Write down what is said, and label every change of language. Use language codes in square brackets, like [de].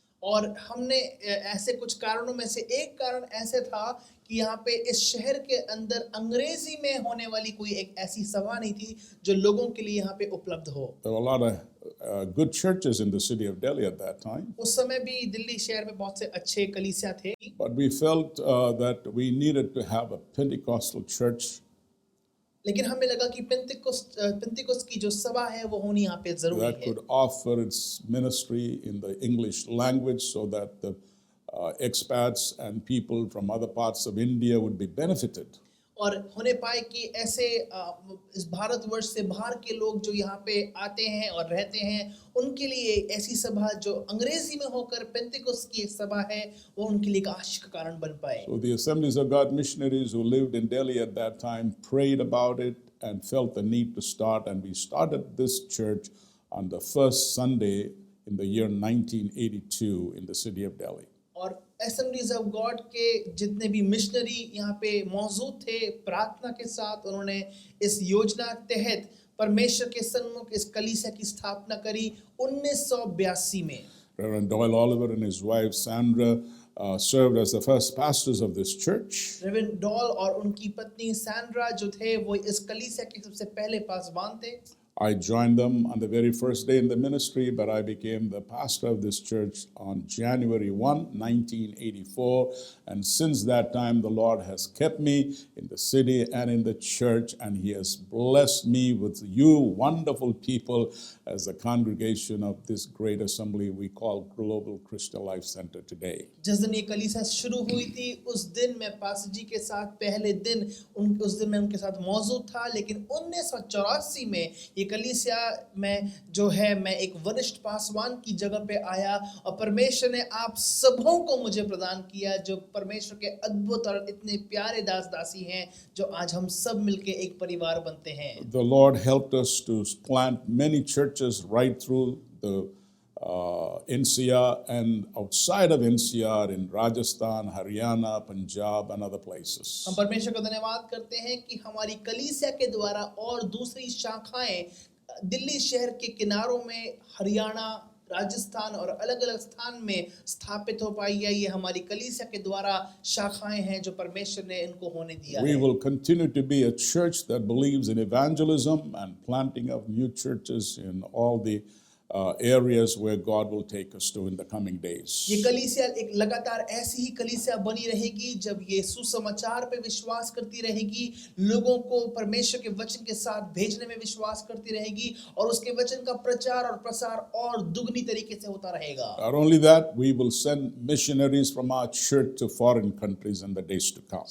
[hi] और हमने ऐसे कुछ कारणों में से एक कारण ऐसे था कि यहाँ पे इस शहर के अंदर अंग्रेजी में होने वाली कोई एक ऐसी सभा नहीं थी जो लोगों के लिए यहाँ पे उपलब्ध हो। [en] There were a lot of good churches in the city of Delhi at that time. [hi] उस समय भी दिल्ली शहर में बहुत से अच्छे कलीसिया थे। [en] But we felt that we needed to have a Pentecostal church. [hi] लेकिन हमें लगा कि पेंतिकोस्त की जो सभा है वो होनी यहाँ पे जरूरी [en] that [hi] है [en] could offer its ministry in the English language so that the expats and people from other parts of India would be benefited. [hi] और होने पाए कि ऐसे इस भारतवर्ष से बाहर के लोग जो यहाँ पे आते हैं और रहते हैं उनके लिए ऐसी सभा जो अंग्रेजी में होकर पेंतिकोस्त की एक सभा है वो उनके लिए एक आशीष का कारण बन पाए। [en] So the Assemblies of God missionaries who lived in Delhi at that time prayed about it and felt the need to start, and we started this church on the first Sunday in the year 1982 in the city of Delhi. [hi] और Assemblies of God के जितने भी missionary यहाँ पे मौजूद थे प्रार्थना के साथ उन्होंने इस योजना तहत परमेश्वर के सन्मुख इस कलीसिया की स्थापना करी 1982 में। [en] Reverend Doyle Oliver and his wife Sandra served as the first pastors of this church. [hi] रेवेरेंड doll और उनकी पत्नी सैंड्रा जो थे वो इस कलीसिया के सबसे पहले पासबान थे। [en] I joined them on the very first day in the ministry, but I became the pastor of this church on January 1, 1984. And since that time, the Lord has kept me in the city and in the church, and He has blessed me with you wonderful people as the congregation of this great assembly we call Global Christian Life Center today. [hi] जिस दिन ये कलीसिया शुरू हुई थी उस दिन मैं पास्टर जी के साथ पहले दिन उस दिन मैं उनके साथ मौजूद था, लेकिन 1984 में ये कलीसिया में जो है मैं एक वरिष्ठ पासवान की जगह पे आया और परमेश्वर ने आप सबों को मुझे प्रदान किया जो परमेश्वर के अद्भुत और इतने प्यारे दास दासी हैं जो आज हम सब मिलके एक परिवार बनते हैं। [en] The Lord helped us to plant many churches right through the NCR and outside of NCR in Rajasthan, Haryana, Punjab and other places. [hi] हम परमेश्वर का धन्यवाद करते हैं कि हमारी कलीसिया के द्वारा और दूसरी शाखाएं दिल्ली शहर के किनारों में हरियाणा, राजस्थान और अलग-अलग स्थान में स्थापित हो पाई है। ये हमारी कलीसिया के द्वारा शाखाएं हैं जो परमेश्वर ने इनको होने दिया है। [en] We will continue to be a church that believes in evangelism and planting of new churches in all the areas where God will take us to in the coming days. [hi] ये कलीसिया एक लगातार ऐसी ही कलीसिया बनी रहेगी जब ये सुसमाचार पे विश्वास करती रहेगी, लोगों को परमेश्वर के वचन के साथ भेजने में विश्वास करती रहेगी और उसके वचन का प्रचार और प्रसार और दुगनी तरीके से होता रहेगा। [en] Not only that, we will send missionaries from our church to foreign countries in the days to come.